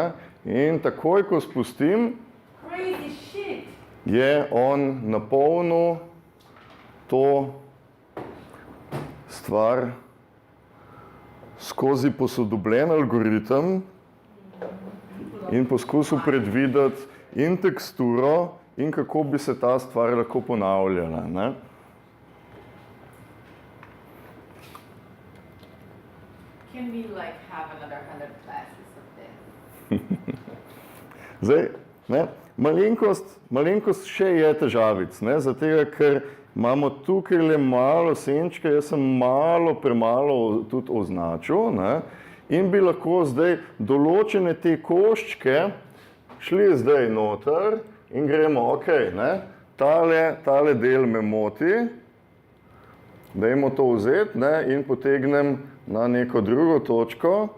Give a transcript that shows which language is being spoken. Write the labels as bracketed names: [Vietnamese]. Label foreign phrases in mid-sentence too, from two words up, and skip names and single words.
[Slovenian] In takoj, ko spustim, je on napolnil to stvar skozi posodobljen algoritem in poskusil predvideti in teksturo in kako bi se ta stvar lahko ponavljala. Ne? [English] Can we like have another 100 classes of this? [Slovenian] Zdaj, ne, malenkost še je težavic, ne, zato ker imamo tukaj le malo senčke, jaz sem premalo tudi označil, ne, in bi lahko zdaj določene te koščke šli zdaj noter in gremo, ok, ne, tale del me moti, dajmo to vzeti, ne, in potegnem na neko drugo točko.